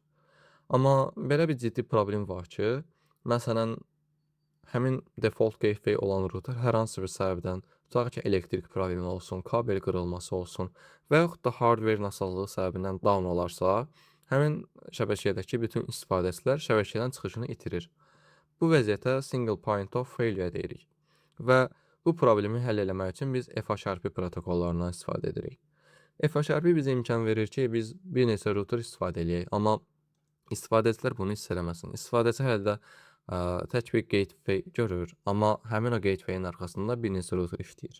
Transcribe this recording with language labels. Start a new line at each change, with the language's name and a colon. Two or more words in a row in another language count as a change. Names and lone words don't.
Azerbaijani: Amma belə bir ciddi problem var ki, məsələn, həmin
English: default gateway
Azerbaijani: olan router hər hansı bir səbəbdən, tutaq ki, elektrik problemi olsun, kabel qırılması olsun və yaxud da hardware nasazlığı səbəbindən down olarsa, həmin şəbəkədəki bütün istifadəçilər şəbəkədən çıxışını itirir. Bu vəziyyətə
English: single point of failure
Azerbaijani: deyirik və bu problemi həll etmək üçün biz FHRP protokollarından istifadə edirik. FHRP bizə imkan verir ki, biz bir neçə router istifadə edək, amma istifadəçilər bunu hiss eləməsin. İstifadəçi hələ də tək bir gateway görür, amma həmin o gateway'in arxasında bir neçə router işləyir.